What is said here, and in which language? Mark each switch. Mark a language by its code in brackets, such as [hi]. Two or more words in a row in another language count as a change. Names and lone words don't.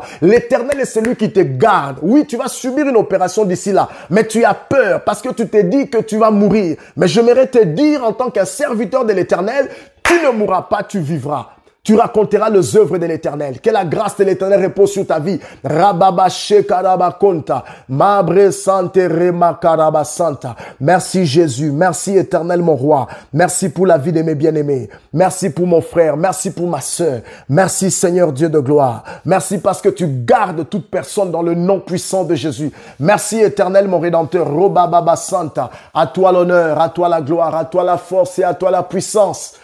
[fr] L'Éternel est celui qui te garde. Oui, tu vas subir une opération d'ici là, mais tu as peur parce que tu t'es dit que tu vas mourir. Mais j'aimerais te dire en tant qu'un serviteur de l'Éternel, tu ne mourras pas, tu vivras. Tu raconteras les œuvres de l'Éternel. Que la grâce de l'Éternel repose sur ta vie. Rababa shekaraba konta. Mabre sante rema karaba santa. Merci Jésus. Merci Éternel mon roi. Merci pour la vie de mes bien-aimés. Merci pour mon frère. Merci pour ma sœur. Merci Seigneur Dieu de gloire. Merci parce que tu gardes toute personne dans le nom puissant de Jésus. Merci Éternel mon Rédempteur. Robababa santa. À toi l'honneur, à toi la gloire, à toi la force et à toi la puissance.